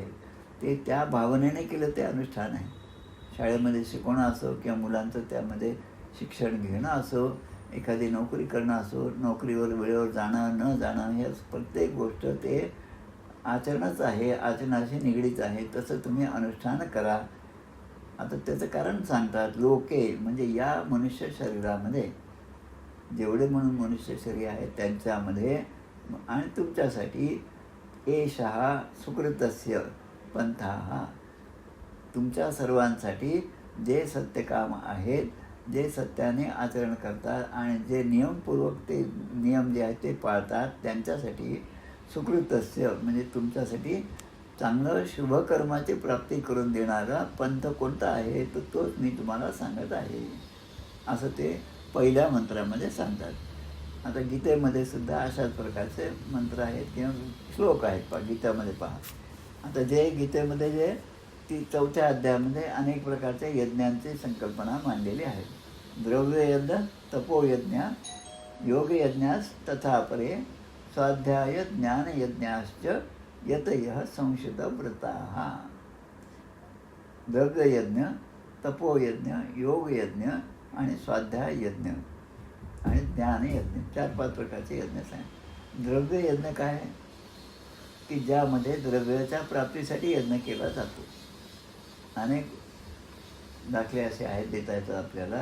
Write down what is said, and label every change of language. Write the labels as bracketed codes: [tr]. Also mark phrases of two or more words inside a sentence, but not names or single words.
[mr] ते त्या भावनेने केलं ते अनुष्ठान आहे. शाळेमध्ये शिकवणं असो किंवा मुलांचं त्यामध्ये शिक्षण घेणं असो, एखादी नोकरी करणं असो, नोकरीवर वेळेवर जाणं न जाणं, हे प्रत्येक गोष्ट ते आचरणच आहे, आचरणाशी निगडीत आहे. तसं तुम्ही अनुष्ठान करा. आता त्याचं कारण सांगतात, लोके म्हणजे या मनुष्य शरीरामध्ये जेवढे म्हणून मनुष्य शरीर आहे त्यांच्यामध्ये आणि तुमच्यासाठी [sa] एषः सुकृतस्य पंथा, [mr] तुमच्या सर्वांसाठी जे सत्यकाम आहेत, जे सत्याने आचरण करतात आणि जे नियमपूर्वक ते नियम जे आहेत ते पाळतात, त्यांच्यासाठी सुकृतस्य म्हणजे तुमच्यासाठी चांगलं शुभकर्माची प्राप्ती करून देणारा पंथ कोणता आहे तर तोच मी तुम्हाला सांगत आहे, असं ते पहिल्या मंत्रामध्ये सांगतात. आता गीतेमध्ये सुद्धा अशाच प्रकारचे मंत्र आहेत किंवा श्लोक आहेत पहा गीतेमध्ये पहा. आता जे गीतेमध्ये जे ती 4थ्या अध्यायामध्ये अनेक प्रकारच्या यज्ञांची संकल्पना मांडलेली आहे. [sa] द्रव्ययज्ञ, तपोयज्ञ, योगयज्ञास तथा परे, स्वाध्याय ज्ञानयज्ञाश्च यतयः संशितव्रताः. [mr] द्रव्ययज्ञ, तपोयज्ञ, योगयज्ञ आणि स्वाध्याय यज्ञ आणि ज्ञानयज्ञ, 4-5 प्रकारचे यज्ञ सांग. द्रव्ययज्ञ काय की ज्यामध्ये द्रव्याच्या प्राप्तीसाठी यज्ञ केला जातो. अनेक दाखले असे आहेत देता येतात आपल्याला.